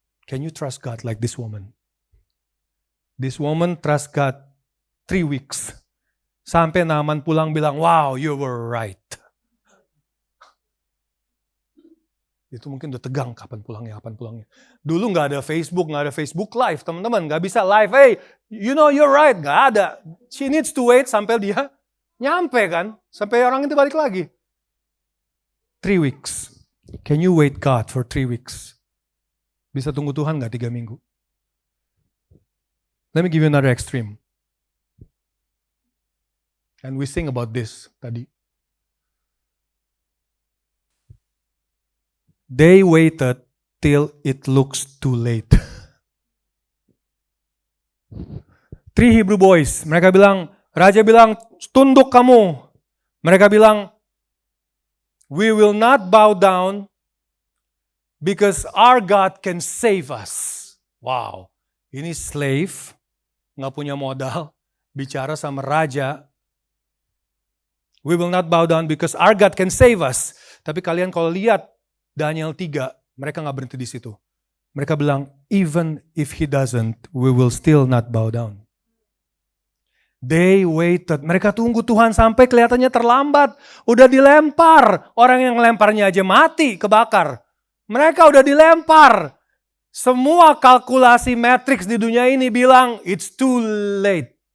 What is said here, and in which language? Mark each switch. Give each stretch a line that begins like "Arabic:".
English: Can you trust God like this woman? This woman trust God 3 weeks.
Indonesian: Sampai Naaman pulang bilang,
English: wow, you were right.
Indonesian: Itu mungkin udah tegang, kapan pulangnya. Dulu gak ada Facebook live, teman-teman. Gak bisa live,
English: hey, you're right.
Indonesian: Gak ada.
English: She needs to wait
Indonesian: sampai dia nyampe kan. Sampai orang itu balik lagi.
English: 3 weeks. Can you wait God for 3 weeks?
Indonesian: Bisa tunggu Tuhan gak 3 minggu?
English: Let me give you another extreme. And we sing about this tadi. They waited till it looks too late.
Indonesian: 3 Hebrew boys, mereka bilang, raja bilang, tunduk kamu. Mereka bilang,
English: we will not bow down because our God can save us.
Indonesian: Wow, ini slave, nggak punya modal, bicara sama raja.
English: We will not bow down because our God can save us.
Indonesian: Tapi kalian kalau lihat Daniel 3, mereka nggak berhenti di situ. Mereka bilang,
English: even if he doesn't, we will still not bow down. They waited.
Indonesian: Mereka tunggu Tuhan sampai kelihatannya terlambat. Udah dilempar. Orang yang lemparnya aja mati, kebakar. Mereka udah dilempar. Semua kalkulasi matriks di dunia ini bilang,
English: it's too late.